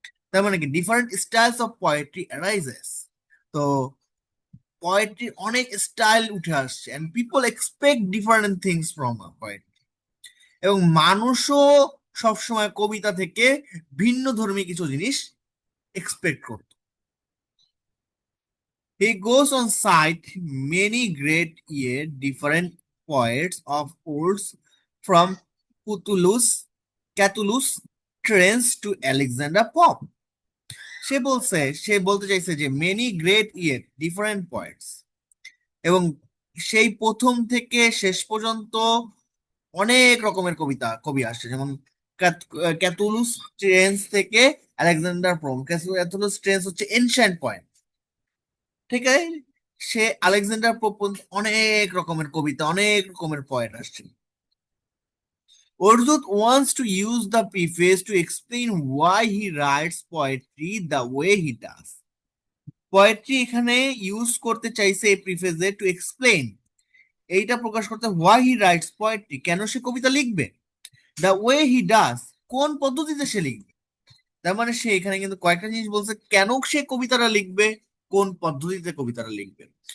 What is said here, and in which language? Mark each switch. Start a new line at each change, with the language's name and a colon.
Bangla: তার মানে কি
English: Different styles of poetry arises.
Bangla: তো পোয়েট্রির অনেক স্টাইল উঠে আসছে,
English: And people expect different things from poetry.
Bangla: এবং মানুষও সবসময় কবিতা থেকে ভিন্ন ধর্মী কিছু জিনিস এক্সপেক্ট করত।
English: He goes on cite many great yet different poets of old from Catullus Terence to Alexander Pope.
Bangla: সে বলতে চাইছে যে
English: many great yet different poets,
Bangla: এবং সেই প্রথম থেকে শেষ পর্যন্ত অনেক রকমের কবি আসছে, যেমন ক্যাতুলুস ট্রেন্স থেকে আলেকজান্ডার প্রোম। ক্যাতুলুস ট্রেন্স হচ্ছে এনশিয়েন্ট পয়েন্ট, ঠিক আছে? সে আলেকজান্ডার পোপ পর্যন্ত অনেক রকমের কবিতা, অনেক রকমের পয়েট আসছে।
English: Orzut wants to use the preface to explain why he writes poetry the way he does.
Bangla: Poetry এখানে ইউজ করতে চাইছে এই প্রিফেসে টু এক্সপ্লেন, এইটা প্রকাশ করতে,
English: why he writes poetry,
Bangla: কেন সে কবিতা লিখবে,
English: the way he does,
Bangla: কোন পদ্ধতিতে সে লিখবে। তার মানে সে এখানে কিন্তু কয়েকটা জিনিস বলছে, কেন সে কবিতাটা লিখবে, কোন পদ্ধতিতে কবিতাটা লিখবে।